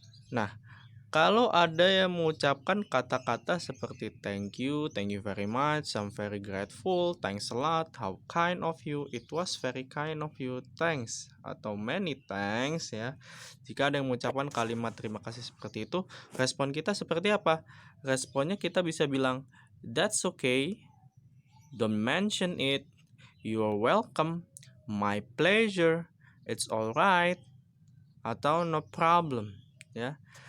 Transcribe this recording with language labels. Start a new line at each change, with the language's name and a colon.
Indonesian: Nah, kalau ada yang mengucapkan kata-kata seperti
English: thank you very much, I'm very grateful, thanks a lot, how kind of you, it was very kind of you, thanks, atau many thanks ya.
Indonesian: Jika ada yang mengucapkan kalimat terima kasih seperti itu, respon kita seperti apa? Responnya kita bisa bilang,
English: that's okay, don't mention it, you're welcome, my pleasure, it's alright, atau no problem ya.